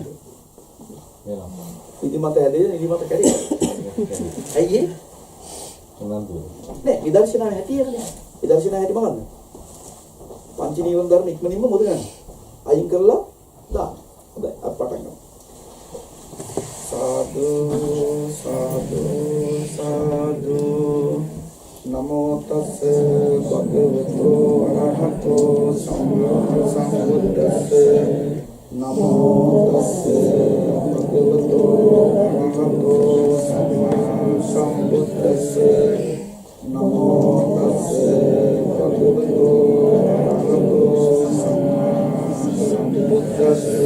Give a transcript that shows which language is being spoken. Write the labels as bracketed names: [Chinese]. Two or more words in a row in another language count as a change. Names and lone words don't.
[Sinhala] වෙනවා. ඉදිමත ඇදේ නිදිමත කැරේ. ඇයි ඒ? උනන්දු. නෑ විදර්ශනාවේ හැටියනේ. විදර්ශනාවේ හැටි මොකද්ද? පංච නීවරණ ධර්ම ඉක්මනින්ම මොකද ගන්න? අයින් කරලා දාන්න. හොඳයි අපි පටන් ගමු. [Pali] साधु साधु साधु नमो तस् भगवतो अरहतो सम्मा सम्बुद्धस्स नमो तस् भगवतो अरहतो सम्मा सम्बुद्धस्स नमो तस् भगवतो अरहतो सम्मा सम्बुद्धस्स